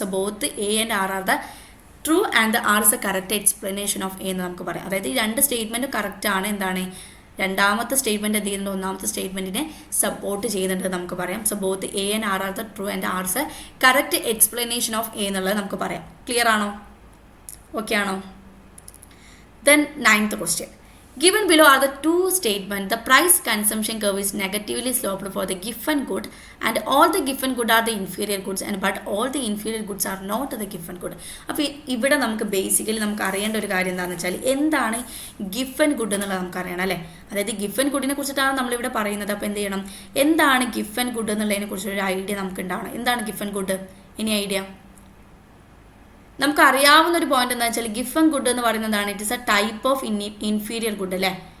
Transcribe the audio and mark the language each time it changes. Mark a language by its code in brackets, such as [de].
[en] so both A and R are the true and the R is a correct explanation of A [ml] എന്ന് നമുക്ക് പറയാം. അതായത് ഈ രണ്ട് സ്റ്റേറ്റ്മെൻറ്റും കറക്റ്റാണ്. എന്താണ് രണ്ടാമത്തെ സ്റ്റേറ്റ്മെൻറ്റ് എന്ത് ചെയ്യുന്നുണ്ട്, ഒന്നാമത്തെ സ്റ്റേറ്റ്മെൻറ്റിനെ സപ്പോർട്ട് ചെയ്യുന്നുണ്ട് നമുക്ക് പറയാം. [en] so both A and R are the true and R is a correct explanation of A [ml] എന്നുള്ളത് നമുക്ക് പറയാം. ക്ലിയർ ആണോ, ഓക്കെ ആണോ? [en] Then 9th question. Given below are the two statements. The price consumption curve is negatively sloped for the given good and all the given good are the inferior goods but all the inferior goods are not the given good. [ml] അപ്പോൾ ഇവിടെ നമുക്ക് basically നമുക്ക് അറിയേണ്ട ഒരു കാര്യം എന്താണെന്ന് വെച്ചാൽ എന്താണ് ഗിഫൻ ഗുഡ് എന്നുള്ളത് നമുക്ക് അറിയണം അല്ലേ. അതായത് ഗിഫൻ ഗുഡിനെ കുറിച്ചിട്ടാണ് നമ്മളിവിടെ പറയുന്നത്. അപ്പോൾ എന്ത് ചെയ്യണം, എന്താണ് ഗിഫൻ ഗുഡ് എന്നുള്ളതിനെ കുറിച്ചൊരു ഐഡിയ നമുക്ക് ഉണ്ടാവണം. എന്താണ് ഗിഫൻ ഗുഡ്, ഇനി ഐഡിയ നമുക്ക് അറിയാവുന്ന ഒരു പോയിന്റ് എന്താ വെച്ചാൽ ഗിഫൻ ഗുഡ് എന്ന് പറയുന്നതാണ് [en] it is a type of inferior good [ml] അല്ലേ.